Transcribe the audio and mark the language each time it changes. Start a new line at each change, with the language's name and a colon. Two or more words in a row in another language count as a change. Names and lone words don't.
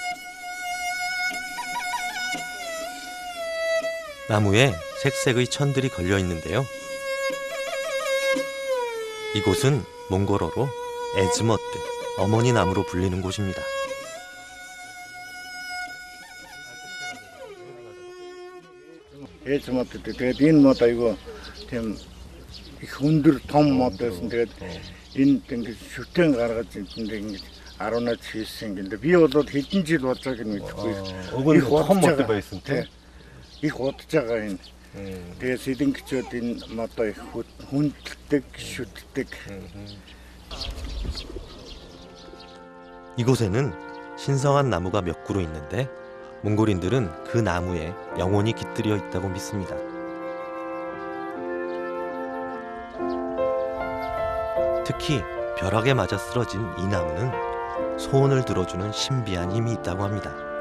Korean: 나무에 색색의 천들이 걸려 있는데요. 이곳은 몽골어로 에즈머트, 어머니 나무로 불리는 곳입니다.
Mongolian: 에즈마트 тэгээд энэ мод айгүй тийм их өндөр том мод байсан. Тэгээд энд ингэж шүтэн гаргаж ингэж 18 хийсэн гинэ. Би бол хэдэн жил болж байгааг нь мэдэхгүй. Уг нь том мод байсан тийм. Их удаж байгаа энэ. Тэгээд сэдэнгчүүд энэ модоо их хүндэлдэг, шүтдэг.
Korean: 이곳에는 신성한 나무가 몇 그루 있는데 몽골인들은 그 나무에 영혼이 깃들여 있다고 믿습니다. 특히 벼락에 맞아 쓰러진 이 나무는 소원을 들어주는 신비한 힘이 있다고 합니다.